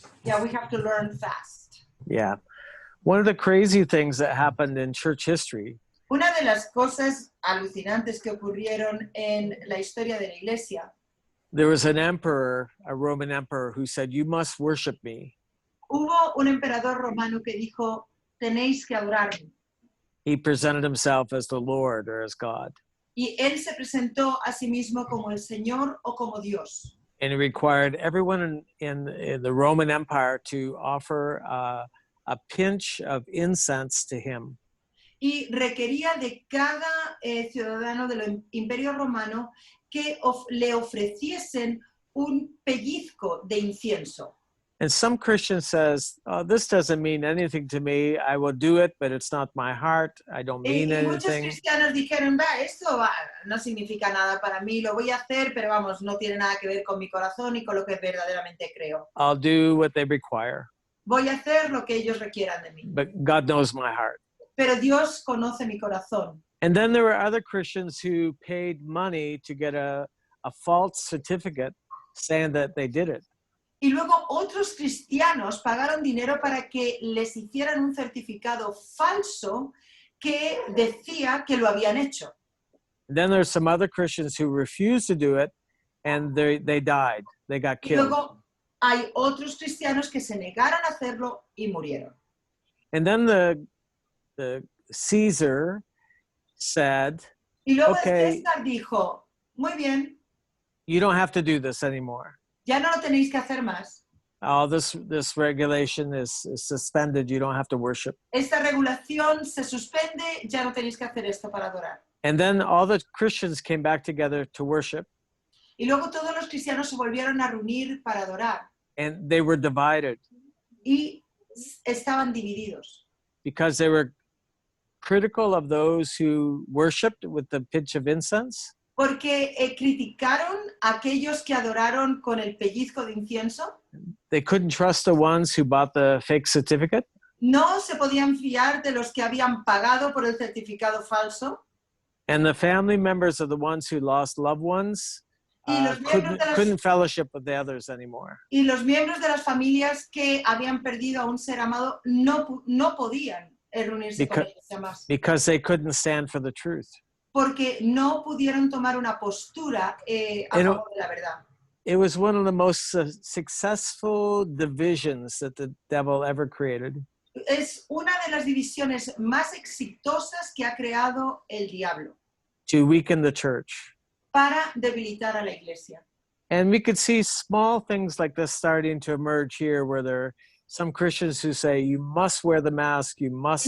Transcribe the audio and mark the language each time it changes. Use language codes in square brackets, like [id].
[en] Yeah, we have to learn fast. Yeah. One of the crazy things that happened in church history [es] Una de las cosas alucinantes que ocurrieron en la historia de la iglesia, [en] there was an emperor, a Roman emperor, who said, you must worship me. [es] hubo un emperador romano que dijo, tenéis que adorarme. [en] He presented himself as the Lord or as God. [es] Y él se presentó a sí mismo como el Señor o como Dios. [en] And he required everyone in the Roman Empire to offer a pinch of incense to him. [es] Y requería de cada ciudadano del Imperio Romano que le ofreciesen un pellizco de incienso. [en] And some Christian says, oh, this doesn't mean anything to me. I will do it, but it's not my heart. I don't mean [es] Y muchos [en] anything. [es] cristianos dijeron, esto no significa nada para mí, lo voy a hacer, pero vamos, no tiene nada que ver con mi corazón y con lo que verdaderamente creo. [en] I'll do what they require, [es] Voy a hacer lo que ellos requieran de mí. [en] but God knows my heart. [es] Pero Dios conoce mi corazón. [en] And then there were other Christians who paid money to get a false certificate saying that they did it. [es] Y luego otros cristianos pagaron dinero para que les hicieran un certificado falso que decía que lo habían hecho. [en] Then there's some other Christians who refused to do it, and they died. They got [es] Y [en] killed. [es] luego hay otros cristianos que se negaron a hacerlo y murieron. [en] And then the Caesar said, [es] Y luego [en] Okay. [es] el César dijo, muy bien, [en] you don't have to do this anymore. [es] ya no lo tenéis que hacer más. [en] Oh, this regulation is suspended. You don't have to worship. [es] Esta regulación se suspende, ya no tenéis que hacer esto para adorar. [en] And then all the Christians came back together to worship, [es] Y luego todos los cristianos se volvieron a reunir para adorar [en] and they were divided [es] y estaban divididos [en] because they were critical of those who worshiped with the pinch of incense, [es] porque criticaron a aquellos que adoraron con el pellizco de incienso. [en] they couldn't trust the ones who bought the fake certificate, [es] No se podían fiar de los que habían pagado por el certificado falso. [en] and the family members of the ones who lost loved ones [es] Y los miembros de las- [en] couldn't fellowship with the others anymore. [es] Y los miembros de las familias que habían perdido a un ser amado no podían reunirse con ellos jamás, [en] Because they couldn't stand for the truth. [es] porque no pudieron tomar una postura a favor de la verdad. [en] It was one of the most successful divisions that the devil ever created. [es] Es una de las divisiones más exitosas que ha creado el diablo [en] To weaken the church. [es] para debilitar a la iglesia. [en] And we could see small things like this starting to emerge here, where there are some Christians who say you must wear the mask, you must